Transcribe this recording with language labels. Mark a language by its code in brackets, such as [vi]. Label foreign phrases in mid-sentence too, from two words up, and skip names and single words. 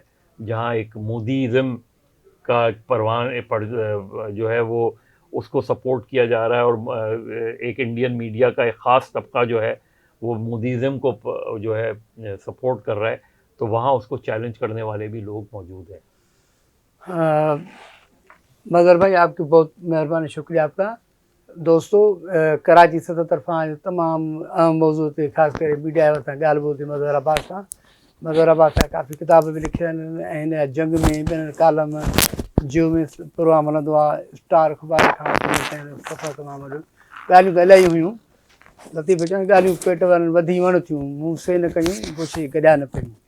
[ur] جہاں ایک مودیزم کا پروان جو ہے وہ اس کو سپورٹ کیا جا رہا ہے, اور ایک انڈین میڈیا کا ایک خاص طبقہ جو ہے وہ مودیزم کو جو ہے سپورٹ کر رہا ہے, تو وہاں اس کو چیلنج کرنے والے بھی لوگ موجود ہیں. مظہر بھائی آپ کی بہت مہربانی, شکریہ آپ کا. دوستو کراچی 77 تمام اہم موضوع تھے, خاص کر میڈیا [sd] ॻाल्हि ॿोल थी मज़हर अब्बास सां. मज़हर अब्बास सां काफ़ी किताब बि लिखिया आहिनि, जंग में ॿियनि कालम जियो में प्रोग्राम हलंदो आहे, स्टार अख़बार खां सफ़र तमामु ॻाल्हियूं त इलाही हुयूं. लतीफ़ चवनि ॻाल्हियूं पेट वारनि वधी वण थियूं, मूं से न कयूं बुछी गॾिया न कयूं.